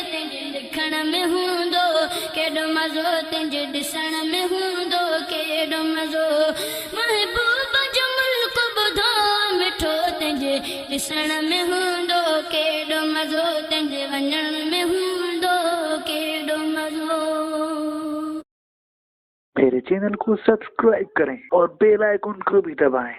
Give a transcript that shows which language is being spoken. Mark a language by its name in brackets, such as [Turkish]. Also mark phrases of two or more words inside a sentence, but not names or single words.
[Sindhi] تنهنجي لکڻ ۾ هوندو ڪيڏو مزو، تنهنجي ڏسڻ ۾ هوندو ڪيڏو مزو. محبوب جو ملڪ ٻڌو مٺو، تنهنجي ڏسڻ ۾ هوندو ڪيڏو مزو، تنهنجي وڃڻ ۾ هوندو ڪيڏو مزو. [Hindi] मेरे चैनल को सब्सक्राइब करें और [English] bell icon [Hindi] को भी दबाएं।